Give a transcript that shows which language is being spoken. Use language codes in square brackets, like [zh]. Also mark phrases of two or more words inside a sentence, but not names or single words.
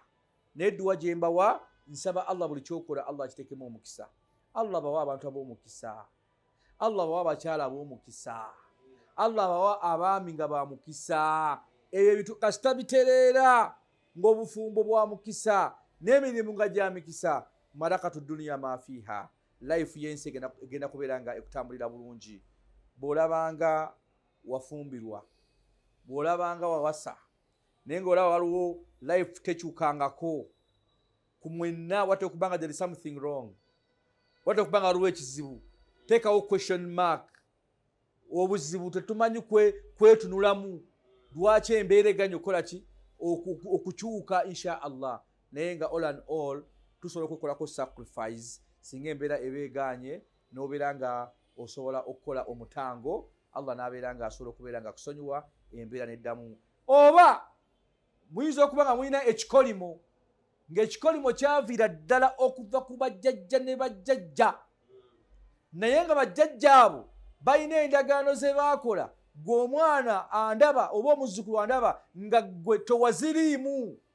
[lg] Nedduwa gye mbawa nsaba Allah buli kyokola Allah kitekemu omukisa. Allah bawa abantu ab'omukisa, Allah bawa abakyala ab'omukisa, Allah bawa abaami nga ba mukisa. Ebyo bintu kasita bitereera ng'obufumbo bwa mukisa n'emirimu nga gya mikisa, [ar] مركة دنيا ما فيها, [lg] life yensi egenda kubeera nga ekutambulira bulungi. Bw'olabanga wafumbirwa, bw'olabanga wawasa, naye ng'olaba waliwo life tekyukangako ku mwenna, wate okubanga [en] there is something wrong, [lg] wate okubanga waliwo ekizibu, teekawo [en] question mark. [lg] Obuzibu tetumanyi kwetunulamu, lwaki embeera eganya okukola ki okukyuka [ar] إن شاء الله, [lg] naye nga [en] all and all [lg] tusobola okwekolako sacrifice singa embeera ebeeganye n'obeera nga osobola okukola omutango, Allah n'abeera nga asobola okubeera nga akusonyiwa embeera n'eddamu. Oba muyinza okuba nga mulina ekikolimo, ng'ekikolimo kyaviira ddala okuva ku bajjajja ne bajjajja, naye nga bajjajja abo balina endagaano ze baakola, gwe omwana andaba oba omuzzukulu andaba nga gwe towaziriimu.